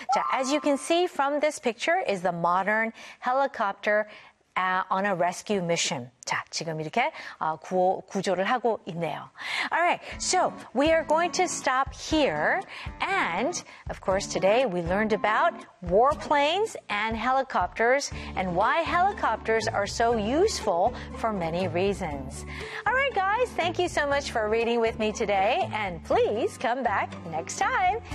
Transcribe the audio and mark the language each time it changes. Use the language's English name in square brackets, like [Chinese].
[English] 자, as you can see from this picture is the modern helicopter on a rescue mission. [Korean] 자, 지금 이렇게 구조를 하고 있네요. [English] All right. So, we are going to stop here and of course today we learned about warplanes and helicopters and why helicopters are so useful for many reasons. All right, guys. Thank you so much for reading with me today and please come back next time.